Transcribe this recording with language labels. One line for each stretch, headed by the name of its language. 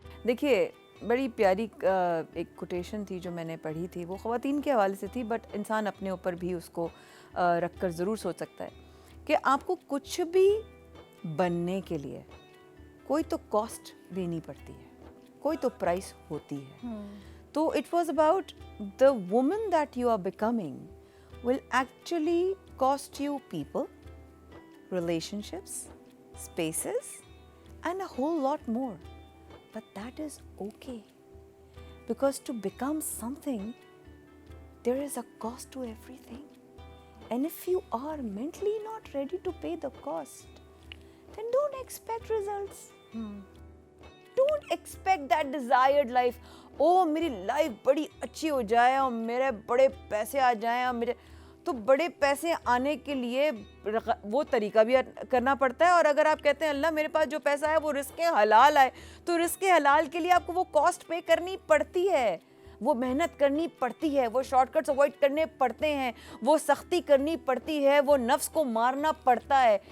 Urdu: دیکھیے, بڑی پیاری ایک کوٹیشن تھی جو میں نے پڑھی تھی, وہ خواتین کے حوالے سے تھی, بٹ انسان اپنے اوپر بھی اس کو رکھ کر ضرور سوچ سکتا ہے کہ آپ کو کچھ بھی بننے کے لیے کوئی تو کاسٹ دینی پڑتی ہے, کوئی تو پرائس ہوتی ہے.
English: تو it was about the woman that you are becoming will actually cost you people, relationships, spaces, and a whole lot more. But that is okay. Because to become something, there is a cost to everything. And if you are mentally not ready to pay the cost, then don't expect results. Don't expect that desired life.
Urdu: Oh, میری life بڑی اچھی ہو جائے اور میرے بڑے پیسے آ جائیں, اور میرے تو بڑے پیسے آنے کے لیے وہ طریقہ بھی کرنا پڑتا ہے. اور اگر آپ کہتے ہیں اللہ میرے پاس جو پیسہ ہے وہ رزق حلال آئے, تو رزق حلال کے لیے آپ کو وہ کاسٹ پے کرنی پڑتی ہے, وہ محنت کرنی پڑتی ہے, وہ شارٹ کٹس اوائڈ کرنے پڑتے ہیں, وہ سختی کرنی پڑتی ہے, وہ نفس کو مارنا پڑتا ہے.